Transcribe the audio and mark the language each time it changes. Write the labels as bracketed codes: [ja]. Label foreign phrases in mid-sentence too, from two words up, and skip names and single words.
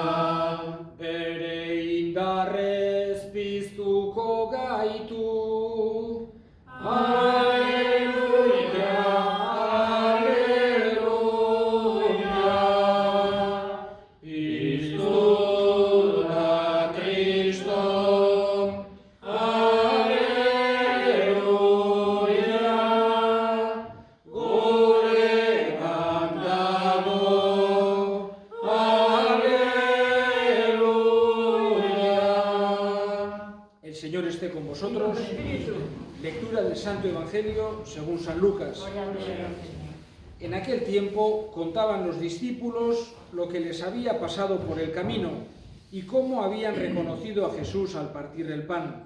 [eu] Indarrez piztuko gaitu, aleluia, aleluia. Piztu da Kristo, aleluia, guregan dago, [es] el Señor esté con vosotros. Lectura del Santo Evangelio según San Lucas. En aquel tiempo contaban los discípulos lo que les había pasado por el camino y cómo habían reconocido a Jesús al partir el pan.